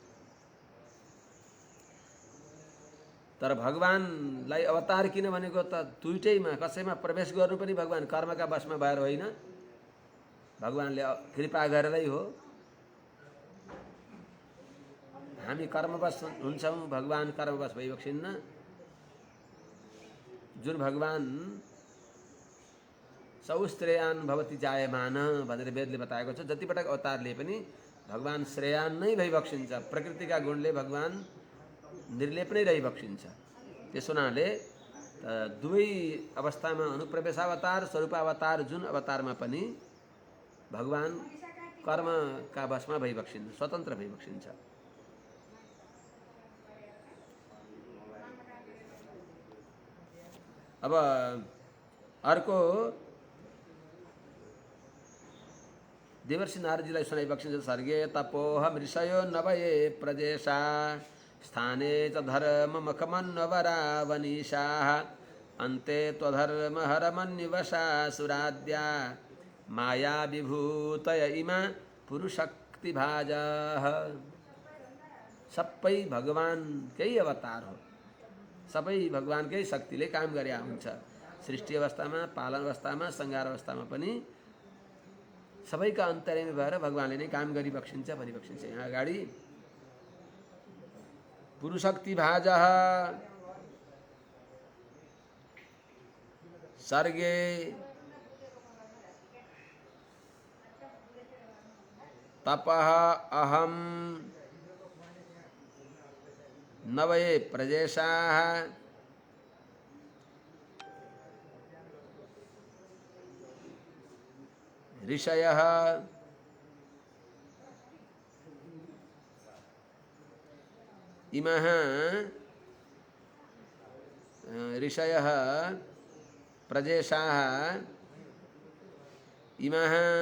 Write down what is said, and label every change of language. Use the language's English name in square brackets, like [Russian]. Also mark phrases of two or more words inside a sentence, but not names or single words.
[Nepali] तर भगवानलाई अवतार किन भनेको त दुइटैमा, कसैमा प्रवेश गर्नु पनि भगवान कर्मका वशमा भएर होइन, भगवानले कृपा गरेरै हो। हामी कर्मवश हुन्छौँ, भगवान कर्मवश भइबक्सिन्न। जुन भगवान [Sanskrit] सौश्रेयान भवति जायमान [Nepali] भनेर वेदले बताएको छ, जतिपटक अवतार लिए पनि भगवान श्रेयान नै भइबक्सिन्छ। प्रकृतिका गुणले भगवान निर्लेप नै रहिबक्सिन्छ। त्यसो हुनाले दुवै अवस्थामा अनुप्रवेशावतार, स्वरूपावतार, जुन अवतारमा पनि भगवान कर्मका वशमा भइबक्सिन्छ, स्वतन्त्र भइबक्सिन्छ। अब अर्को देवर्षि नारदजीलाई सुनाइबक्सिन्छ। [Sanskrit] सर्गे तपोहम ऋषयो नवये प्रजेशा स्थाने च धर्ममखमन्वरा वनीशाः अन्ते त्वधर्म हरमन्युवशा सुराद्या माया विभूतय इमा पुरुषशक्तिभाजाः। [Nepali] सबै भगवानकै अवतार हो, सबै भगवानकै शक्तिले काम गरे हुन्छ। सृष्टि अवस्थामा, पालन अवस्थामा, संहार अवस्थामा पनि सबैका अन्तर्यामी भएर भगवानले नै काम गरिबक्सिन्छ भनिबक्सिन्छ। यहाँ अगाडि पुरुषशक्तिभाजः [Sanskrit] सर्गे तपः अहम नवये प्रजेशाः ऋषयः इमः ऋषयः प्रजेशाः इमः